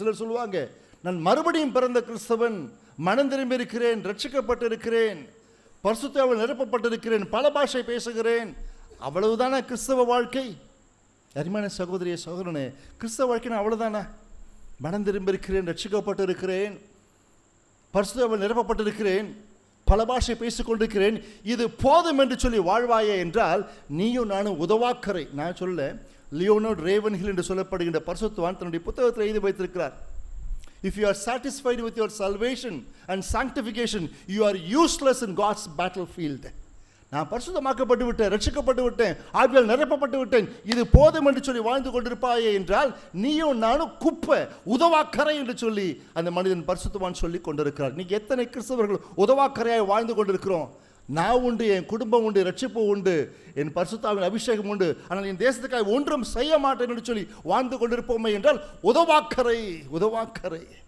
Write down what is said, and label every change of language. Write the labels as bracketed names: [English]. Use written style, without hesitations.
[Tamil] சிலர் சொல்லுவாங்க, நான் மறுபடியும் பிறந்த கிறிஸ்தவன், மனம் திரும்பி இருக்கிறேன், ரட்சிக்கப்பட்டு இருக்கிறேன், பரிசுத்தாவில் நிரப்பப்பட்டிருக்கிறேன், பல பாஷை பேசுகிறேன், அவ்வளவுதானா கிறிஸ்தவ வாழ்க்கை? அருமையான சகோதரிய சகோதரனே, கிறிஸ்தவ வாழ்க்கை அவ்வளவுதானா? மனம் திரும்பி இருக்கிறேன், ரட்சிக்கப்பட்டு இருக்கிறேன், பரிசுத்தாவில் நிரப்பப்பட்டிருக்கிறேன், பல பாஷை பேசிக்கொண்டிருக்கிறேன், இது போதும் என்று சொல்லி வாழ்வாயே என்றால் நீயும் நானும் உதவாக்கரை. நான் சொல்ல, லியோனார்ட் ரேவன்ஹில் என்று சொல்லப்படுகின்ற பரிசுத்தவான் தன்னுடைய புத்தகத்தில் எழுதி வைத்திருக்கிறார், [English] if you are satisfied with your salvation and sanctification, you are useless in God's battlefield. [Tamil] நான் பரிசுத்தமாக்கப்பட்டு விட்டேன், ரட்சிக்கப்பட்டு விட்டேன், ஆவியால் நிரப்பப்பட்டு விட்டேன், இது போதும் என்று சொல்லி வாழ்ந்து கொண்டிருப்பாயே என்றால் நீயும் நானும் குப்பை, உதவாக்கரை என்று சொல்லி அந்த மனிதன் பரிசுத்தவான் சொல்லி கொண்டிருக்கிறார். இன்னைக்கு எத்தனை கிறிஸ்தவர்கள் உதவாக்கரையாய் வாழ்ந்து கொண்டிருக்கிறோம். நான் உண்டு, என் குடும்பம் உண்டு, ரட்சிப்பு உண்டு, என் பரிசுத்தாவின் அபிஷேகம் உண்டு, ஆனால் என் தேசத்துக்காக ஒன்றும் செய்ய மாட்டேன் என்று சொல்லி வாழ்ந்து கொண்டிருப்போமே என்றால் உதவாக்கரை.